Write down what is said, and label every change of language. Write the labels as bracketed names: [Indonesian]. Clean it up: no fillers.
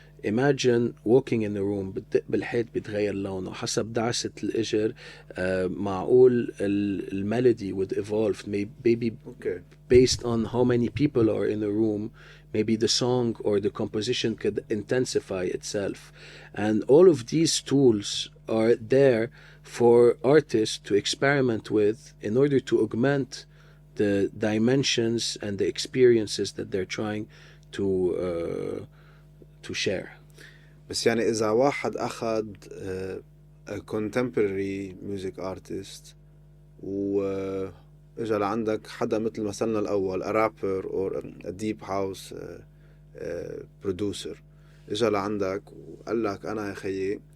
[English] Imagine walking in a room, [Arabic] بتدق بالحيط بيتغير لونه حسب دعسة الإجر. معقول الميلودي [English] would evolve, maybe based on how many people are in a room. Maybe the song or the composition could intensify itself. And all of these tools are there for artists to experiment with in order to augment the dimensions and the experiences that they're trying to share. [Arabic] بس يعني إذا واحد أخذ [English] a contemporary music artist [Arabic] وإجا لعندك حدا مثل مثلنا الأول [English] a rapper or a deep house producer، [Arabic] إجا لعندك وقال لك أنا يا خيي